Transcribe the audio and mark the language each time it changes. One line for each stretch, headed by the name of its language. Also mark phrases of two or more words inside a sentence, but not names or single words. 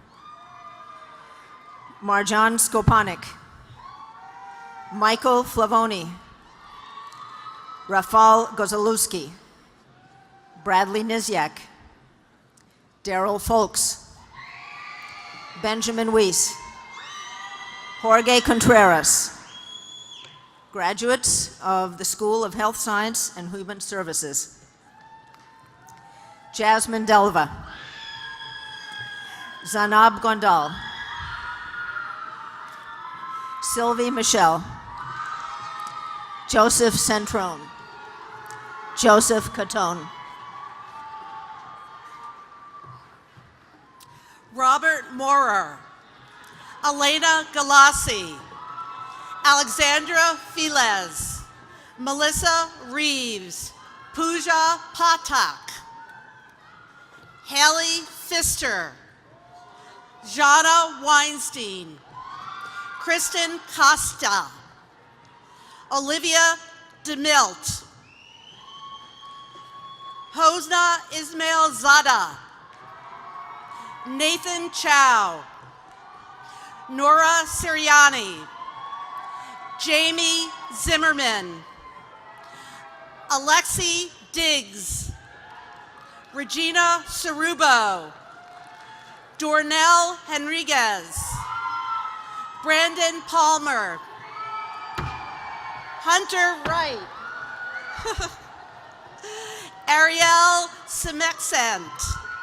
English: Marjan Skopanik, Michael Flavoni, Rafal Gozalewski, Bradley Nizyak, Daryl Folks, Benjamin Weiss, Jorge Contreras, graduates of the School of Health Science and Human Services, Jasmine Delva, Zanab Gondal, Sylvie Michelle, Joseph Centrone, Joseph Catone, Robert Morer, Elena Galassi, Alexandra Filez, Melissa Reeves, Pooja Patak, Haley Pfister, Jana Weinstein, Kristen Costa, Olivia DeMilt, Hosna Ismail Zada, Nathan Chow, Nora Siriani, Jamie Zimmerman, Alexi Diggs, Regina Cerubo, Dornell Henriguez, Brandon Palmer, Hunter Wright, Ariel Semexent,